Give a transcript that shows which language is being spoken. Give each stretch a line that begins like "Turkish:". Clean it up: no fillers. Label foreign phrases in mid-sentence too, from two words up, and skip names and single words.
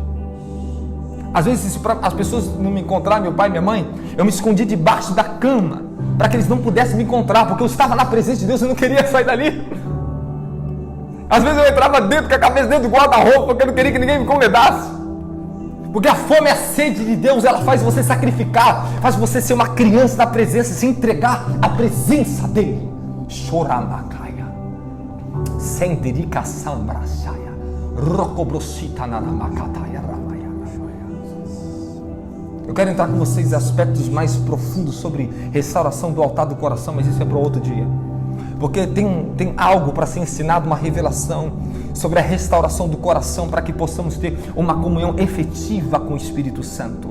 Portuguese: Às vezes, para as pessoas não me encontrarem, meu pai e minha mãe, eu me escondi debaixo da cama, para que eles não pudessem me encontrar, porque eu estava na presença de Deus e eu não queria sair dali. Às vezes eu entrava dentro, com a cabeça dentro do guarda-roupa, porque eu não queria que ninguém me convidasse. Porque a fome e a sede de Deus, ela faz você sacrificar, faz você ser uma criança da presença, se entregar à presença dEle. Choramakaia, senterica sambraçaia, rocobrosita nanamakataia ramaya. Eu quero entrar com vocês em aspectos mais profundos sobre restauração do altar do coração, mas isso é para outro dia. Porque tem algo para ser ensinado, uma revelação sobre a restauração do coração, para que possamos ter uma comunhão efetiva com o Espírito Santo.